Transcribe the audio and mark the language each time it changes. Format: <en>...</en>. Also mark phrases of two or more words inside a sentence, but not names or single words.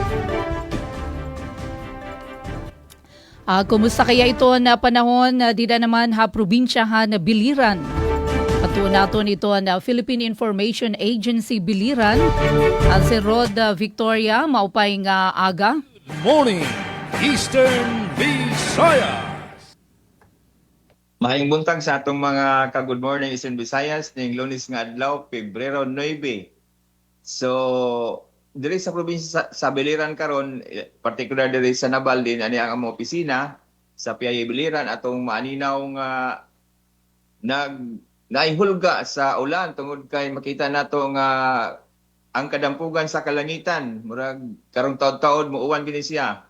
<war>Kumusta kaya ito na panahon, dida naman probinsya na Biliran. Ato naton ito na Philippine Information Agency Biliran. Si Rod Victoria, maupay nga aga.</war> <en>Good morning, Eastern Visayas.</en> <ceb>Maayong buntag sa atong mga ka-Good Morning Eastern Visayas ning Lunes nga adlaw, Pebrero 9. So, diri sa probinsya sa Biliran karon, particular diri sa Nabal din ani ang among opisina sa PIA Biliran atong maaninaw nga naihulga sa ulan tungod kay makita nato nga ang kadampugan sa kalangitan murag karong taud-taud muuwan gini siya.</ceb>